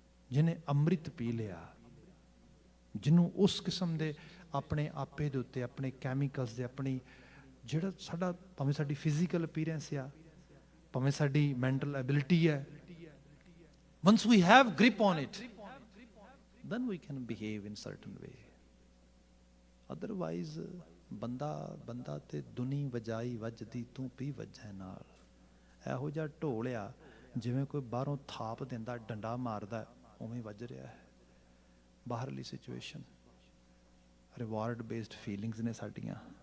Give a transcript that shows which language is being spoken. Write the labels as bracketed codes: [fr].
[pa] ਜਿਹਨੇ ਅੰਮ੍ਰਿਤ ਪੀ ਲਿਆ, ਜਿਹਨੂੰ ਉਸ ਕਿਸਮ ਦੇ ਆਪਣੇ ਆਪੇ ਦੇ ਉੱਤੇ, ਆਪਣੇ ਕੈਮੀਕਲਸ ਦੇ, ਆਪਣੀ ਜਿਹੜਾ ਸਾਡਾ ਭਾਵੇਂ ਸਾਡੀ ਫਿਜ਼ੀਕਲ ਅਪੀਅਰੈਂਸ ਆ, ਭਾਵੇਂ ਸਾਡੀ ਮੈਂਟਲ ਐਬਿਲਿਟੀ ਹੈ, [en] once we have grip on it, then we can behave in certain way. [pa] Otherwise ਬੰਦਾ ਤੇ ਦੁਨੀ ਵਜਾਈ ਵੱਜਦੀ ਤੂੰ ਪੀ ਵੱਜੈ ਨਾਲ। ਇਹੋ ਜਿਹਾ ਢੋਲਿਆ ਜਿਵੇਂ ਕੋਈ ਬਾਹਰੋਂ ਥਾਪ ਦਿੰਦਾ ਡੰਡਾ ਮਾਰਦਾ ਉਵੇਂ ਵੱਜ ਰਿਹਾ ਹੈ। ਬਾਹਰਲੀ ਸਿਚੁਏਸ਼ਨ ਰਿਵਾਰਡ ਬੇਸਡ ਫੀਲਿੰਗਸ ਨੇ ਸਾਡੀਆਂ।